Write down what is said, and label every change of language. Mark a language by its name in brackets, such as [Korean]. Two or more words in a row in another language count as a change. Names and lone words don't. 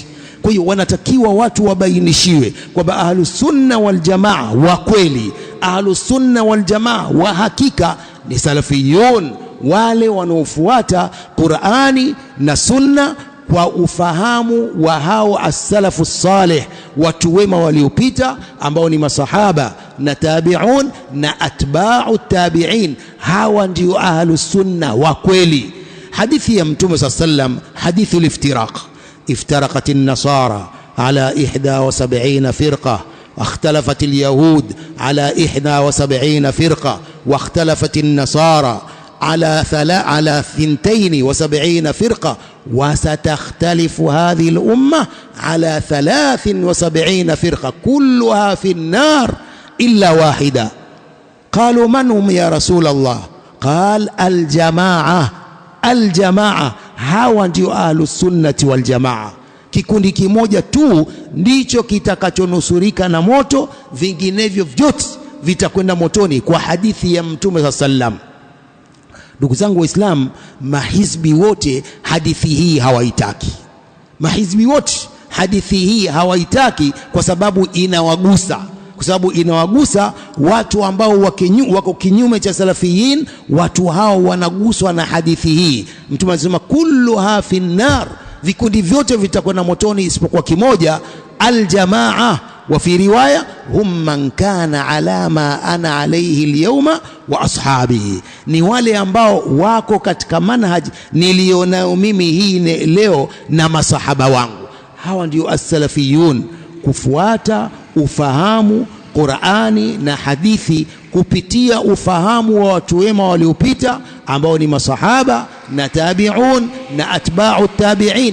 [Swahili] Kwa hiyo wanatakiwa watu wabainishiwe kwamba [Arabic] أهل السنة والجماعة [Swahili] wa kweli, [Arabic] أهل السنة والجماعة [Swahili] wa hakika ni salafiyun, wale wanaofuata Qur'ani na sunna kwa ufahamu wa hao [Arabic] السلف الصالح, [Swahili] watu wema waliopita, ambao ni masahaba na tabi'un na [Arabic] أتباع التابعين. [Swahili] Hawa ndio [Arabic] أهل السنة [Swahili] wa kweli. Hadithi ya Mtume sallam, [Arabic] حديث الافتراق, افترقت النصارى على 71 فرقة، واختلفت اليهود على 71 فرقة، واختلفت النصارى على 72 فرقة، وستختلف هذه الأمة على 73 فرقة كلها في النار إلا واحدة. قالوا من هم يا رسول الله؟ قال الجماعة. [Swahili] Hawa ndio [Arabic] أهل السنة والجماعة. [Swahili] Kikundi kimoja tu ndicho kitakachonusurika na moto, vinginevyo vyote vitakwenda motoni, kwa hadithi ya Mtume sallam. Ndugu zangu Waislamu, mahizbi wote hadithi hii hawaitaki. Mahizbi wote hadithi hii hawaitaki kwa sababu inawagusa. Kwa sababu inawagusa watu ambao wako kinyume cha salafiyin. Watu hao wanaguswa na hadithi hii. Mtume anasema [Arabic] كلها في النار, [Swahili] vikundi vyote vitakwenda motoni isipokuwa kimoja, aljamaa. [Arabic] وفي رواية هم من كان على ما أنا عليه اليوم وأصحابي, [Swahili] ni wale ambao wako katika manhaji nilionayo mimi hii leo na masahaba wangu. Hawa ndio as-salafiyun, kufuata ufahamu Qur'ani na hadithi kupitia ufahamu wa watu wema waliopita, ambao ni masahaba na tabi'un na [Arabic] أتباع التابعين.